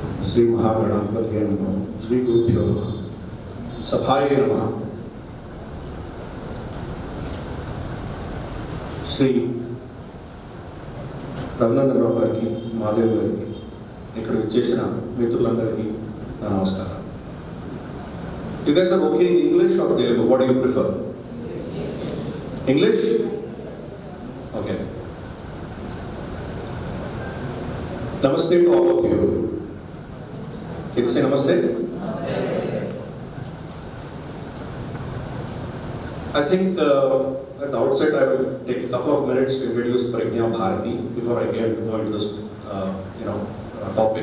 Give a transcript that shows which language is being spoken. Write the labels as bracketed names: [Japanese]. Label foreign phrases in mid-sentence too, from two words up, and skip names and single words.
[Sanskrit] श्री महागणाधिपतये नमः, श्री गुरुभ्यो नमः, सभाये नमः। [Telugu] श्री రఘునందనరావు గారికి, మాధవ్ గారికి, ఇక్కడ వచ్చేసిన మిత్రులందరికీ నా నమస్కారం. [English] You guys are okay in English or Telugu? What do you prefer? English? Okay. Namaste to all of you. Can you say namaste? I think at the outset I will take a couple of minutes to introduce Pragya Bharati before I go into this topic.